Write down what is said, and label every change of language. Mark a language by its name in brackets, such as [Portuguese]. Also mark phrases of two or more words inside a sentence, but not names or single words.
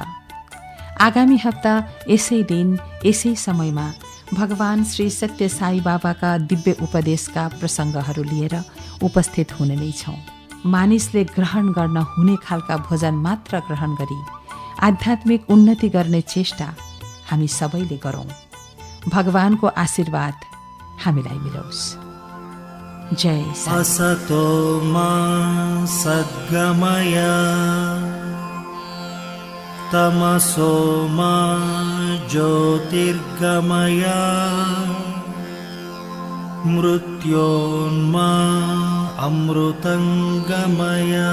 [Nepali] आगामी हप्ता यसै दिन यसै समयमा भगवान श्री सत्य साई बाबाका दिव्य उपदेशका प्रसङ्गहरू लिएर उपस्थित हुने नै छौँ। मानिसले ग्रहण गर्न हुने खालका भोजन मात्र ग्रहण गरी आध्यात्मिक उन्नति गर्ने चेष्टा हामी सबैले गरौँ। भगवानको आशीर्वाद हामीलाई मिलोस्। जय साई। [Sanskrit] असतो मा सद्गमय तमसो मा ज्योतिर्गमय मृत्योन्मा अमृतंगमय।